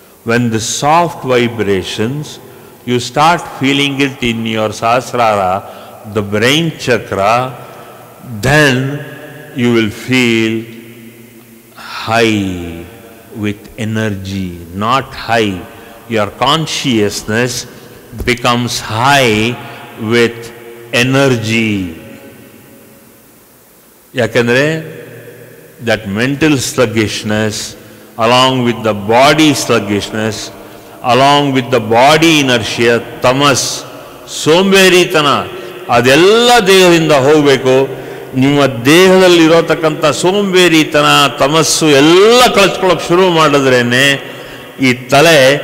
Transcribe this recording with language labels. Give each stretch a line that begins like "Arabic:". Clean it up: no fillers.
English: When the soft vibrations you start feeling it in your Sahasrara, the brain chakra, then you will feel high with energy. Not high, your consciousness becomes high with energy.
Kannada: ಯಾಕೆಂದರೆ
English: that mental sluggishness, along with the body sluggishness, along with the body inertia, tamas,
Kannada: ಸೋಂಬೇರಿತನ, ಅದೆಲ್ಲ ದೇಹದಿಂದ ಹೋಗಬೇಕು. ನಿಮ್ಮ ದೇಹದಲ್ಲಿರೋತಕ್ಕಂಥ ಸೋಂಬೇರಿತನ, ತಮಸ್ಸು ಎಲ್ಲ ಕಳಿಸ್ಕೊಳ್ಳೋಕೆ ಶುರು ಮಾಡಿದ್ರೇನೆ ಈ ತಲೆ